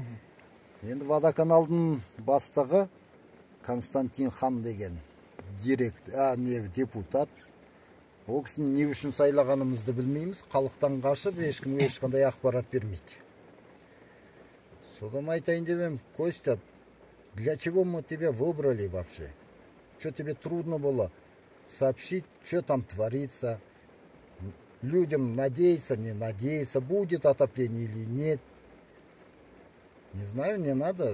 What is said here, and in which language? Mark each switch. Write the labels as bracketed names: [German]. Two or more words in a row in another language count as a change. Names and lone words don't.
[Kazakh] Енді водоканалдың бастығы Константин Хан деген депутат. Ол кісіні не үшін сайлағанымызды білмейміз. Халықтан қашып, ешкімге ешқандай ақпарат бермейді. Содан айтайын демем, [Russian] Костя, для чего мы тебя выбрали вообще? Что тебе трудно было сообщить, что там творится? Людям надеяться, не надеяться, будет отопление или нет? Не знаю, не надо.